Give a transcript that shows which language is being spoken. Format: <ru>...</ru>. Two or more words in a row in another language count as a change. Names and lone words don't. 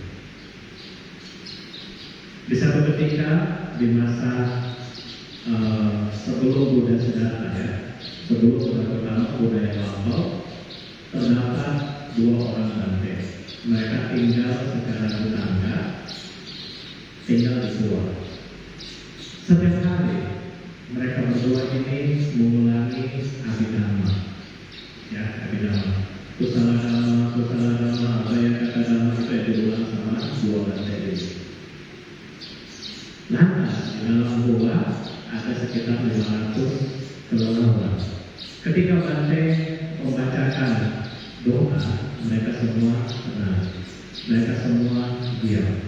<id>Di satu ketika di masa sebelum Buddha Siddhartha, ya, sebelum Buddha pertama, Buddha yang lampau, terdapat dua orang Bante. Mereka tinggal secara tetangga, tinggal di gua. Setiap hari mereka berdua ini mengulangi abhidhamma, ya, abhidhamma.</id> <pi>Kusala dhamma,</pi> <id>apa yang kata dhamma itu yang diulang sama dua Bante ini. Lantas di dalam gua ada sekitar 500 kelelawar. Ketika Bante membacakan doa, mereka semua tenang, mereka semua diam.</id>